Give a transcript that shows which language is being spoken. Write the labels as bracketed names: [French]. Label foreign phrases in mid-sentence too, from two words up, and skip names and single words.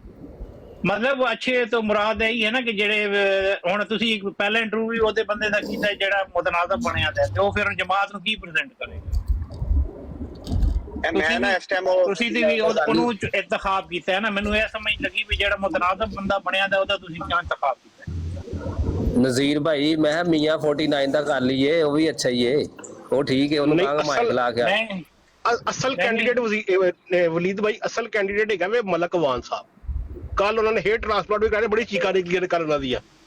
[Punjabi] ਮਤਲਬ ਅੱਛੇ ਤੋ ਮੁਰਾਦ ਯਹੀ ਹੈ ਨਾ ਕਿ ਜਿਹੜੇ ਹੁਣ ਤੁਸੀ ਪਹਿਲਾ ਇੰਟਰਵਿਊ ਓਦੇ ਬੰਦੇ ਦਾ ਕੀਤਾ ਜਿਹੜਾ ਮੁਤਨਾਜ਼ਬ ਬਣਿਆ ਤੇ ਓ ਫਿਰ ਜਮਾਤ ਨੂੰ ਕੀ ਪ੍ਰੈਜ਼ੈਂਟ ਕਰੇਗਾ। ਮੈਂ ਨਾ ਇਸ ਟਾਈਮ ਤੁਸੀ ਦੀ ਭੀ ਓਨੂੰ ਇੰਤਖ਼ਾਬ ਕੀਤਾ ਹੈ ਨਾ, ਮੈਨੂੰ ਯੇ ਸਮਝ ਲੱਗੀ ਭੀ ਜਿਹੜਾ ਮੁਤਨਾਜ਼ਬ ਬੰਦਾ ਬਣਿਆ ਦਾ ਓਦਾ ਤੁਸੀ ਕਿਉਂ ਇੰਤਖ਼ਾਬ ਕੀਤਾ? ਨਜ਼ੀਰ ਭਾਈ ਮੈਂ ਮੀਆਂ 49 ਦਾ ਕਰ ਲਈਏ, ਉਹ ਵੀ ਅੱਛਾ ਹੀ ਏ, ਉਹ ਠੀਕ ਹੈ, ਉਹਨੂੰ ਕਹਾਂਗਾ ਮਾਈਕ ਲਾ ਕੇ ਅਸਲ ਕੈਂਡੀਡੇਟ ਵਲੀਦ ਭਾਈ ਅਸਲ ਕੈਂਡੀਡੇਟ ਹੈਗਾ ਵੇ ਮਲਕ ਵਾਨ ਸਾਹਿਬ। ਕੱਲ ਉਹਨਾਂ ਨੇ [English] hair transplant [Punjabi] ਵੀ ਕਰਾਇਆ, ਬੜੀ ਚੀਕਾਂ ਨਿਕਲੀਆਂ ਕਰ ਉਹਨਾਂ ਦੀਆਂ।